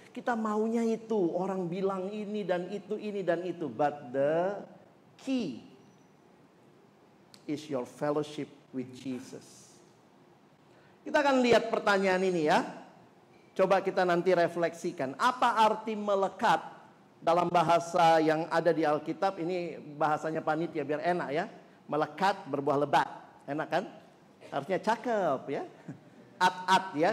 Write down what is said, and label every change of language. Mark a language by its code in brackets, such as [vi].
[id] Kita maunya itu, orang bilang ini dan itu. [en] But the key is your fellowship with Jesus. [id] Kita akan lihat pertanyaan ini ya. Coba kita nanti refleksikan. Apa arti melekat dalam bahasa yang ada di Alkitab? Ini bahasanya panitia biar enak ya. Melekat berbuah lebat. Enak kan? Harusnya cakep ya. At ya.